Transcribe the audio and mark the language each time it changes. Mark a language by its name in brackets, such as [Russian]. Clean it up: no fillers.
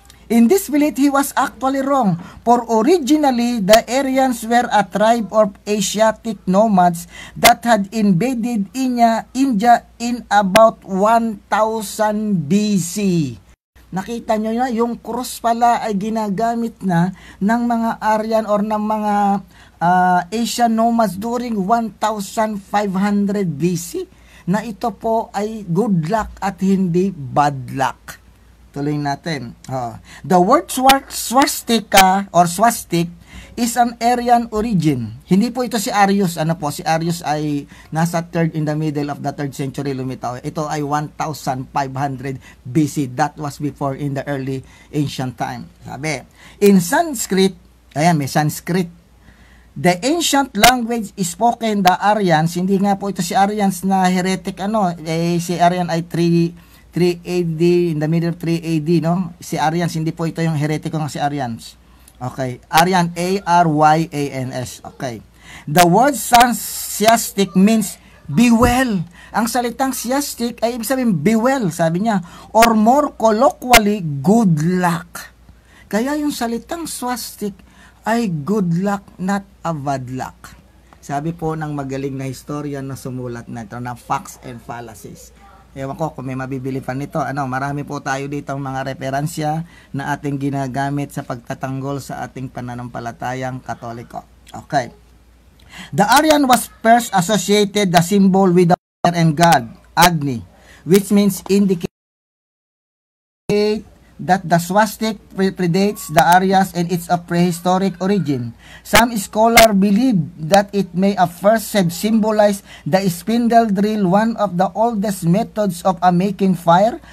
[English] In this belief, he was actually wrong, for originally, the Aryans were a tribe of Asiatic nomads that had invaded India in about 1000 BC. [Filipino] Nakita nyo na, yung cross pala ay ginagamit na ng mga Aryan or ng mga Asian nomads during 1500 BC, na ito po ay good luck at hindi bad luck. Tuloy natin. [English] The word swastika or swastik is an Aryan origin. [Filipino] Hindi po ito si Arius. Si Arius ay nasa [English] in the middle of the 3rd century [Filipino] lumitaw. Ito ay 1500 BC. [English] That was before in the early ancient time. [Filipino] Sabi, [English] in Sanskrit, [Filipino] ayan, may Sanskrit. [English] The ancient language is spoken the Aryans. [Filipino] Hindi nga po ito si Aryans na heretic, si Aryan ay 3 AD, [English] in the middle of 3 AD, [Filipino] no? Si Aryans, hindi po ito yung heretiko ng si Aryans. Okay. [English] Aryan, A-R-Y-A-N-S. Okay. The word siastic means be well. [Filipino] Ang salitang siastic ay ibig sabihin [English] be well, [Filipino] sabi niya. [English] Or more colloquially, good luck. [Filipino] Kaya yung salitang swastik ay good luck, [English] not a bad luck. [Filipino] Sabi po ng magaling na historian na sumulat na ito na Facts and Fallacies. Ewan ko kung may mabibili pa nito. Marami po tayo dito mga referensya na ating ginagamit sa pagtatanggol sa ating pananampalatayang Katoliko. [English] Okay. The Aryan was first associated the symbol with the fire and god, Agni, which means indicate that the swastik predates the Aryas and it's of prehistoric origin. Some scholars believe that it may have first have symbolized the spindle drill, one of the oldest methods of making fire.